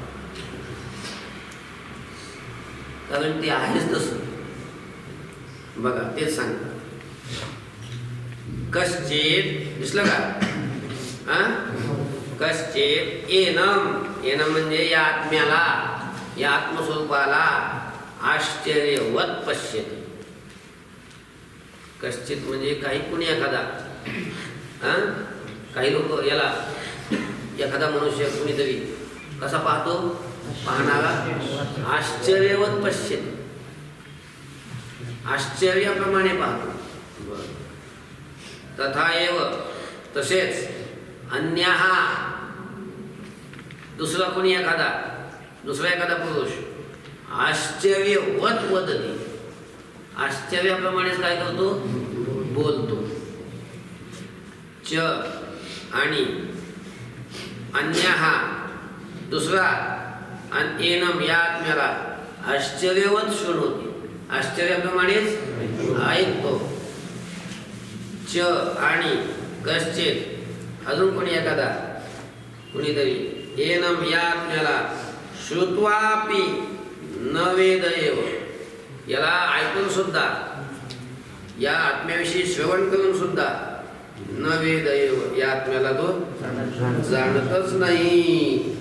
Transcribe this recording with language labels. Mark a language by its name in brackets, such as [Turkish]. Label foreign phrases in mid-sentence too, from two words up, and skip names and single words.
[Marathi] कारण ते आहेच तसं. बघा तेच सांगतात. कश्चित दिसलं का, [Sanskrit] कश्चित एनम, [Marathi] एनम म्हणजे या आत्म्याला, या आत्मस्वरूपाला [Sanskrit] आश्चर्यवत पश्यते. [Marathi] कश्चित म्हणजे काही कुणी एखादा, काही लोक याला एखादा मनुष्य कुणीतरी कसा पाहतो, पाहणारा [Sanskrit] आश्चर्यवत पश्यते, [Marathi] आश्चर्याप्रमाणे पाहतो. [Sanskrit] तथा एव तसेच अन्यः, [Marathi] दुसरा कोणी एखादा, दुसरा एखादा पुरुष [Sanskrit] आश्चर्यवत वदति, [Marathi] आश्चर्याप्रमाणेच काय करतो, बोलतो. च आणि अन्यः दुसरा, आणि एनम या आत्म्याला [Sanskrit] आश्चर्यवत शृणोति, [Marathi] आश्चर्याप्रमाणेच ऐकतो. च आणि कश्चित अजून कोणी एखादा, कुणीतरी एनम या आत्म्याला [Sanskrit] श्रुत्वापि न वेदएव, [Marathi] याला ऐकून सुद्धा, या आत्म्याविषयी श्रवण करून सुद्धा [Sanskrit] न वेदएव, [Marathi] या आत्म्याला तो जाणतच नाही.